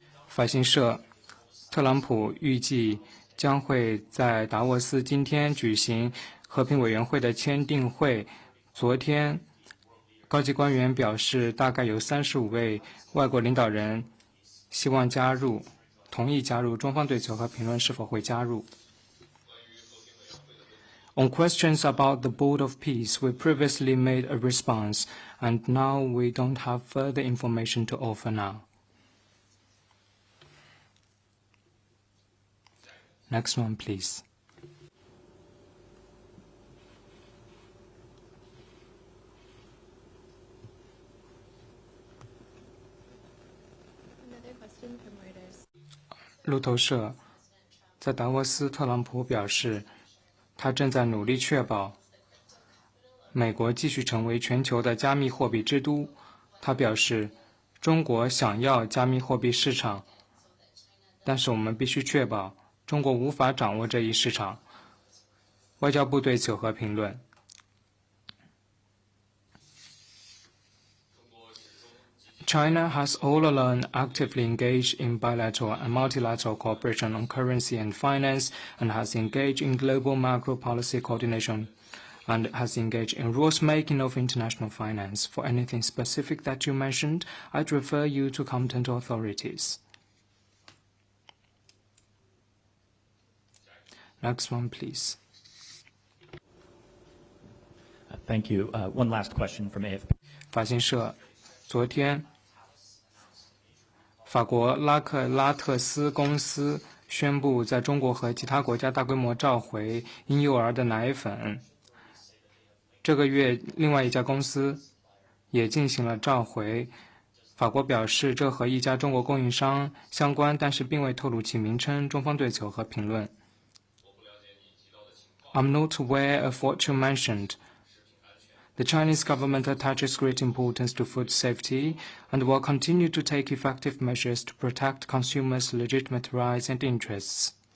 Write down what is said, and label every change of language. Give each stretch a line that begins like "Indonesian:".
Chinese: 法新社，特朗普预计将会在达沃斯今天举行和平委员会的签订会。昨天，高级官员表示，大概有35位外国领导人希望加入，同意加入。中方对此和评论是否会加入。
English: On questions about the Board of Peace, we previously made a response, and now we don't have further information to offer now. Next one, please. Another question from Reuters.
Chinese: 路透社在达沃斯，特朗普表示，他正在努力确保美国继续成为全球的加密货币之都。他表示，中国想要加密货币市场，但是我们必须确保中国无法掌握这一市场。外交部对此有何评论？
English: China has all along actively engaged in bilateral and multilateral cooperation on currency and finance, and has engaged in global macro policy coordination, and has engaged in rules-making of international finance. For anything specific that you mentioned, I'd refer you to competent authorities. Next one, please. Thank you. One last question from AFP.
Chinese: 法新社，昨天，法国拉克拉特斯公司宣布在中国和其他国家大规模召回婴幼儿的奶粉。这个月，另外一家公司也进行了召回。法国表示，这和一家中国供应商相关，但是并未透露其名称。中方对此有何评论？
English: I'm not aware of what you mentioned. The Chinese government attaches great importance to food safety and will continue to take effective measures to protect consumers' legitimate rights and interests.